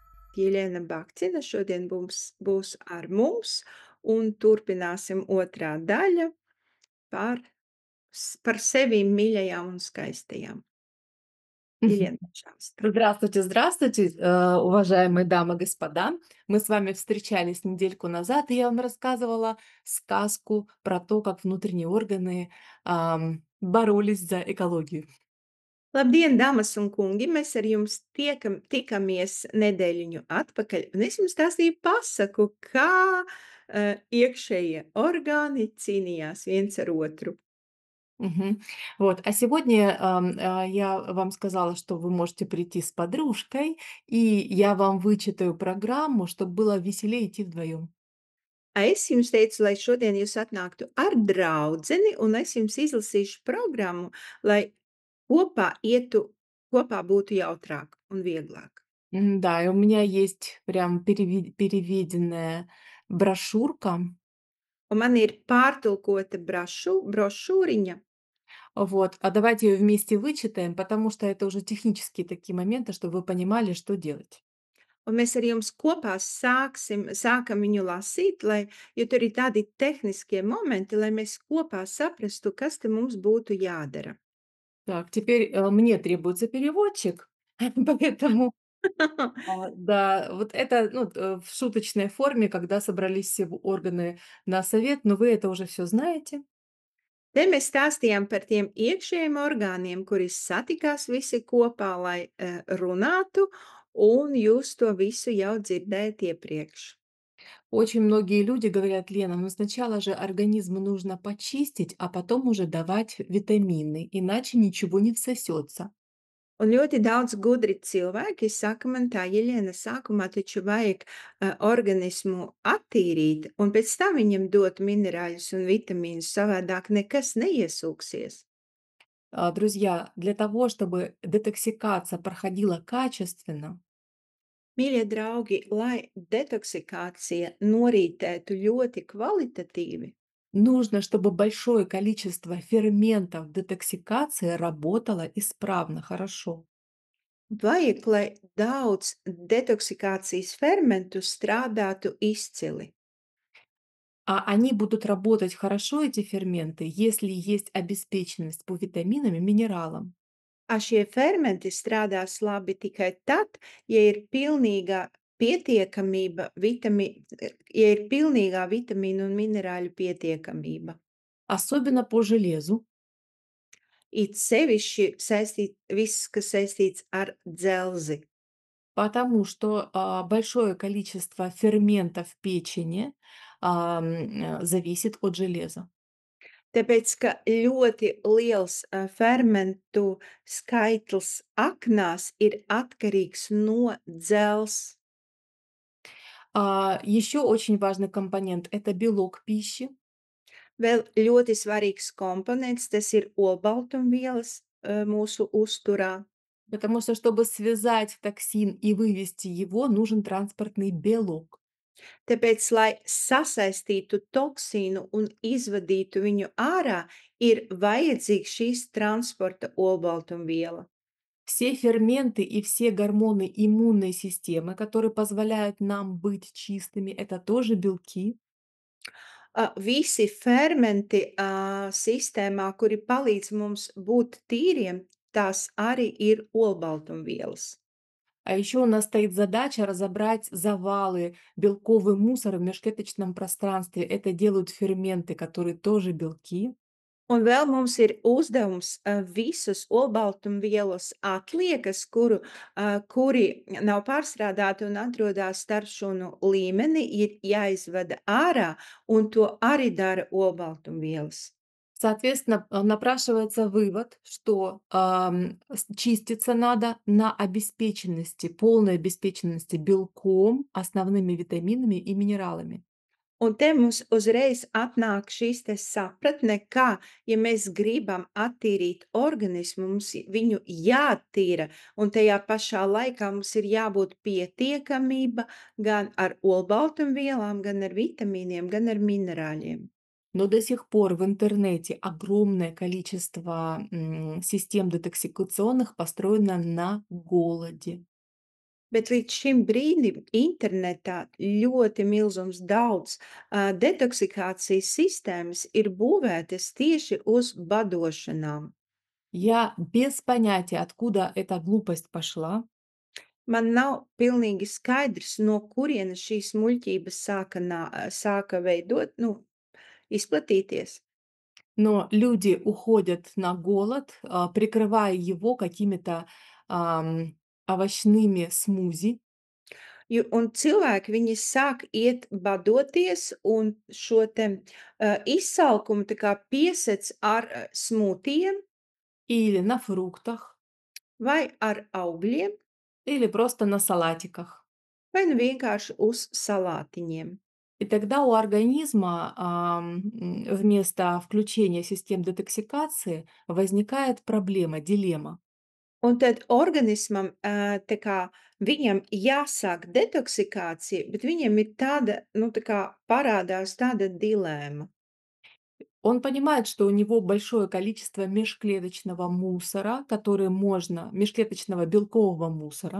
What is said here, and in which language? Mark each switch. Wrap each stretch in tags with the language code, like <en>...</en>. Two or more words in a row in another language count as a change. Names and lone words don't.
<lv>Jeļena Bakcina šodien būs ar mums, un turpināsim otrā daļa par par sevi mīļajām un skaistajām. Мгм.</lv> <ru>Jeļena, пожалуйста. Здравствуйте, здравствуйте, уважаемые дамы, господа. Мы с вами встречались недельку назад, и я вам рассказывала сказку про то, как внутренние органы боролись за экологию.</ru> <lv>Labdien, dāmas un kungi! Mēs ar jums tikamies nedēļiņu atpakaļ, un es jums stāstīju pasaku, kā, iekšējie orgāni cīnījās viens ar otru.</lv> <ru>Мгм. Вот. А сегодня я вам сказала, что вы можете прийти с подружкой, и я вам вычитаю программу, чтобы было веселее идти вдвоем.</ru> <lv>Es jums teicu, lai šodien jūs atnāktu ar draudzeni, un es jums izlasīšu programmu, lai kopā būtu jautrāk un vieglāk.</lv> <ru>Да, и у меня есть прям переведенная брошюрка.</ru> <lv>Un man ir pārtulkota brošūriņa,</lv> <ru>Вот, а давайте ее вместе вычитаем, потому что это уже технические такие моменты, чтобы вы понимали, что делать.</ru> <lv>un mēs ar jums kopā sākam viņu lasīt, jo tur ir tādi tehniskie momenti, lai mēs kopā saprastu, kas te mums būtu jādara.</lv> <ru>Так, теперь мне требуется переводчик, поэтому да, вот это ну, в шуточной форме, когда собрались все органы на совет, но вы это уже все знаете.</ru> <lv>Te mēs stāstījām par tiem iekšējiem orgāniem, kuri satikās visi kopā, lai runātu, un jūs to visu jau dzirdējat iepriekš.</lv> <ru>Очень многие люди говорят: Лена, ну сначала же организму нужно почистить, а потом уже давать витамины, иначе ничего не всосется.</ru> <lv>Un ļoti daudz gudri cilvēki saka man tā, Jeļena, sākumā taču vajag organismu attīrīt, un pēc tam viņam dot minerāļus un vitamīnus, savādāk nekas neiesūksies.</lv> <ru>Друзья, для того, чтобы детоксикация проходила качественно,</ru> <lv>Mīļie draugi, lai detoksikācija norītētu ļoti kvalitatīvi,</lv> <ru>нужно, чтобы большое количество ферментов детоксикации работало исправно, хорошо.</ru> <lv>vajag, lai daudz detoksikācijas fermentu strādātu izcili.</lv> <ru>А они будут работать хорошо, эти ферменты, если есть обеспеченность по витаминам и минералам.</ru> <lv>Šie fermenti strādās labi tikai tad, ja ir pilnīga pietiekamība, ja ir pilnīgā vitamīnu un minerāļu pietiekamība.</lv> <ru>Особенно по железу,</ru> <lv>It sevišķi viss, kas saistīts ar dzelzi.</lv> <ru>потому что большое количество ферментов в печени зависит от железа.</ru> <lv>Tāpēc, ka ļoti liels fermentu skaitlis aknās ir atkarīgs no dzelzs.</lv> <ru>Еще очень важный компонент– это белок пищи,</ru> <lv>Vēl ļoti svarīgs komponents, tas ir olbaltumvielas mūsu uzturā.</lv> <ru>потому что, чтобы связать токсин и вывести его, нужен транспортный белок.</ru> <lv>Tāpēc, lai sasaistītu toksīnu un izvadītu viņu ārā, ir vajadzīgs šīs transporta olbaltumviela.</lv> <ru>Все ферменты и все гормоны иммунной системы, которые позволяют нам быть чистыми, это тоже белки.</ru> <lv>Visi fermenti sistēmā, kuri palīdz mums būt tīriem, tās arī ir olbaltumvielas.</lv> <ru>А еще у нас стоит задача разобрать завалы, белковый мусор в межклеточном пространстве. Это делают ферменты, которые тоже белки.</ru> <lv>Un vēl mums ir uzdevums visus olbaltumvielas atliekas, kuri nav pārstrādāti un atrodas starpšūnu līmenī, ir jāizvada ārā, un to arī dara olbaltumvielas.</lv> <ru>Соответственно, напрашивается вывод, что чиститься надо на обеспеченности, полной обеспеченности белком, основными витаминами и минералами.</ru> <lv>Un te mums uzreiz atnāk šīs te sapratne, kā, ja mēs gribam attīrīt organismu, mums viņu jāattīra, un tajā pašā laikā mums ir jābūt pietiekamība gan ar olbaltumvielām, gan ar vitamīniem, gan ar minerāļiem.</lv> <ru>Но до сих пор в интернете огромное количество систем детоксикационных построено на голоде.</ru> <lv>Bet līdz šim brīdim internetā ļoti milzums daudz detoksikācijas sistēmas ir būvētas tieši uz badošanām.</lv> <ru>Я без понятия, откуда эта глупость пошла,</ru> <lv>Man nav pilnīgi skaidrs, no kurienes šīs muļķības sāka veidot, nu, izplatīties.</lv> <ru>но люди уходят на голод, прикрывая его какими-то овощными смузи.</ru> <lv>Un cilvēki, viņi sāk iet badoties un šo te izsalkumu tā kā piesec ar smūtijiem</lv> <ru>Или на фруктах,</ru> <lv>vai ar augļiem,</lv> <ru>или просто на салатиках.</ru> <lv>vai nu vienkārši uz salātiņiem.</lv> <ru>И тогда у организма, вместо включения систем детоксикации возникает проблема, дилемма.</ru> <lv>Un tad organismam, tā kā viņam jāsāk detoksikācija, bet viņam ir tāda, nu, tā kā parādās tāda dilēma.</lv> <ru>Он понимает, что у него большое количество межклеточного мусора, который можно, межклеточного белкового мусора,</ru>